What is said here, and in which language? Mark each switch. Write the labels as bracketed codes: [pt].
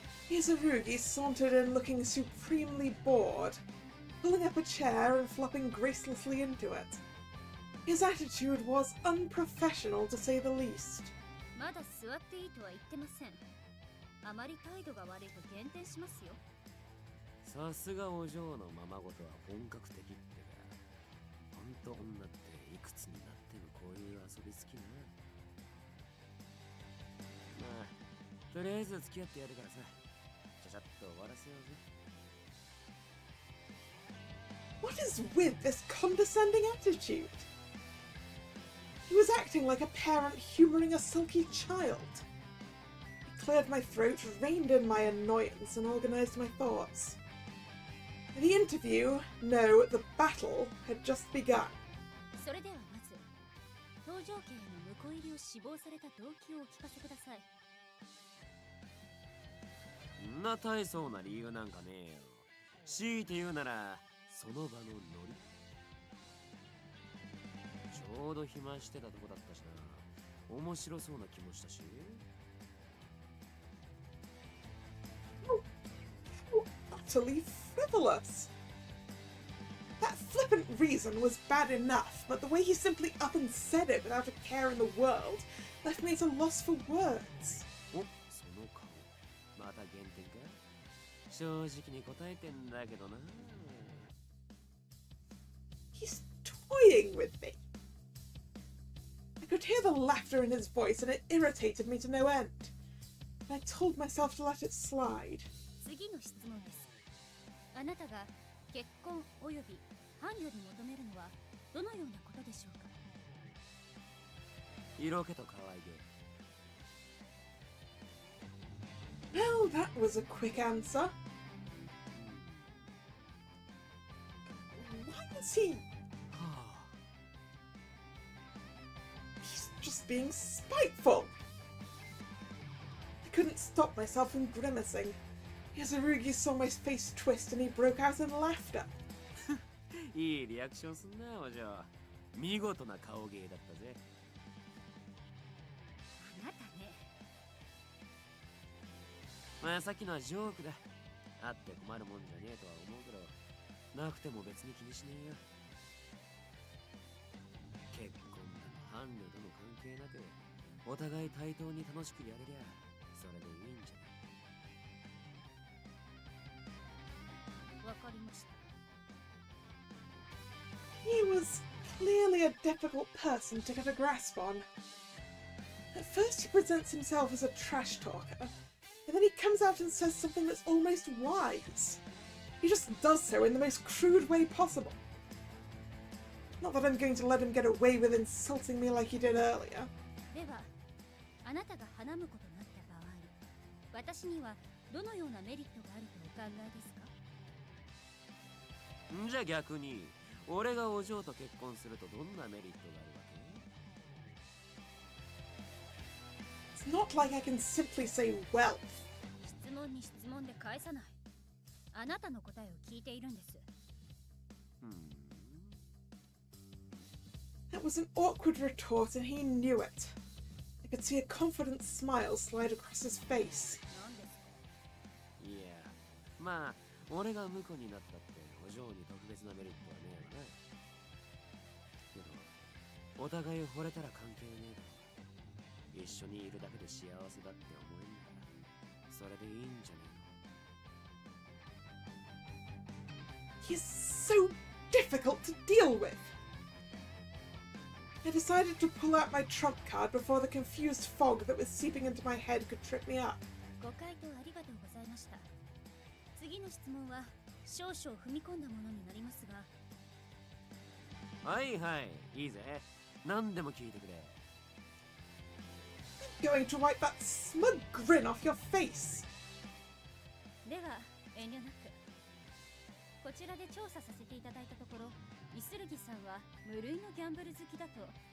[en] Izarugi sauntered in looking supremely bored, pulling up a chair and flopping gracelessly into it. His attitude was unprofessional, to say the least. [ja] まだ座っていいとは言ってません。あまり態度が悪いと減点しますよ。さすがお嬢のままごとは本格的ってか。ほんと女っていくつになってもこういう遊び好きな。まあ、とりあえず付き合ってやるからさ。ちゃちゃっと終わらせようぜ。 [en] What is with this condescending attitude? He was acting like a parent humouring a sulky child. I cleared my throat, reined in my annoyance, and organised my thoughts. The interview, no, the battle, had just begun. [ja] それではまず、搭乗券への婿入りを志望された動機をお聞かせください。んな大層な理由なんかねえよ。強いて言うなら、その場のノリ。ちょうど暇してたとこだったしな。面白そうな気もしたし。 [en] utterly frivolous. That flippant reason was bad enough, but the way he simply up and said it without a care in the world left me at a loss for words. [ja] お、その顔。また減点か？正直に答えてんだけどな。 [en] He's toying with me. I could hear the laughter in his voice and it irritated me to no end. I told myself to let it slide. [ja] 次の質問です。あなたが結婚および伴侶に求めるのはどのようなことでしょうか。色気と可愛げ。 [en] Well, that was a quick answer. Why was he? He's just being spiteful. I couldn't stop myself from grimacing. Yazurugi saw my face twist and he broke out in laughter. [ja] いいリアクションすんな、お嬢。見事な顔芸だったぜ。あなたね。まあさっきのはジョークだ。あって困るもんじゃねえとは思うけど、なくても別に気にしねえよ。結婚だの伴侶との関係なく、お互い対等に楽しくやれりゃ、それでいいんじゃない。わかりました。 [en] He was clearly a difficult person to get a grasp on. At first he presents himself as a trash talker, and then he comes out and says something that's almost wise. He just does so in the most crude way possible. Not that I'm going to let him get away with insulting me like he did earlier. [ja] では、あなたが花婿となった場合、私にはどのようなメリットがあるとお考えですか？じゃあ逆に、俺がお嬢と結婚するとどんなメリットがあるわけ？ [en] It's not like I can simply say wealth. [ja] 質問に質問で返さない。あなたの答えを聞いているんです。 [en] That was an awkward retort and he knew it. I could see a confident smile slide across his face. [ja] 何ですか？いや、まあ、俺が婿になったってお嬢に特別なメリットはねえわな。けど、お互い惚れたら関係ねえだろ。一緒にいるだけで幸せだって思えんだから、それでいいんじゃねえの。 [en] He's so difficult to deal with. I decided to pull out my trump card before the confused fog that was seeping into my head could trip me up. [ja] ご回答ありがとうございました。次の質問は少々踏み込んだものになりますが。はいはい、いいぜ。何でも聞いてくれ。 [en] I'm going to wipe that smug grin off your face. [ja] では遠慮なく。こちらで調査させていただいたところ、イスルギさんは無類のギャンブル好きだと。